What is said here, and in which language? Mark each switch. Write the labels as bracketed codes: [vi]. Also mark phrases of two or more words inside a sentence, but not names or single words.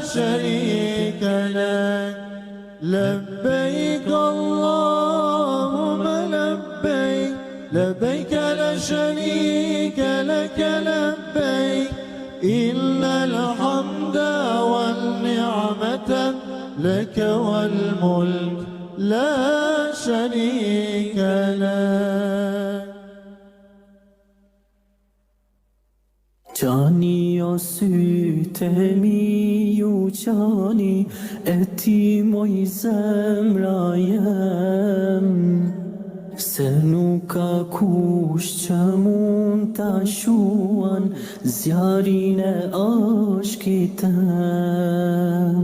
[ar] شريك لك لبيك اللهم لبيك لبيك لا شريك لك لبيك إن الحمد والنعمة لك والملك لا شريك لك [sq] Gjani o syte mi ju qani, e ti moj zemra jem. Se nuk ka kush që mund ta shuan zjarin e ashkit tem.